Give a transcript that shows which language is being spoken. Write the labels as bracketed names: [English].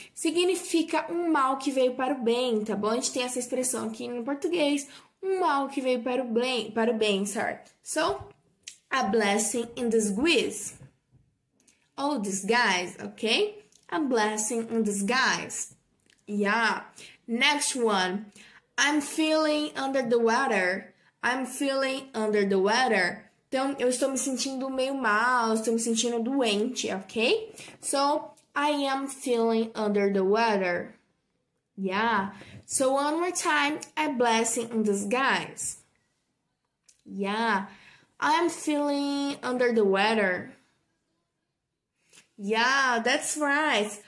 [Portuguese] Significa um mal que veio para o bem, tá bom? A gente tem essa expressão aqui no português, um mal que veio para o bem, sorry. [English] So, a blessing in disguise. Or disguise, ok? A blessing in disguise. Yeah. Next one. I'm feeling under the weather. I'm feeling under the weather. [Portuguese] Então, eu estou me sentindo meio mal, estou me sentindo doente, ok? [English] So, I am feeling under the weather. Yeah. So, one more time, a blessing in disguise. Yeah. I'm feeling under the weather. Yeah, that's right.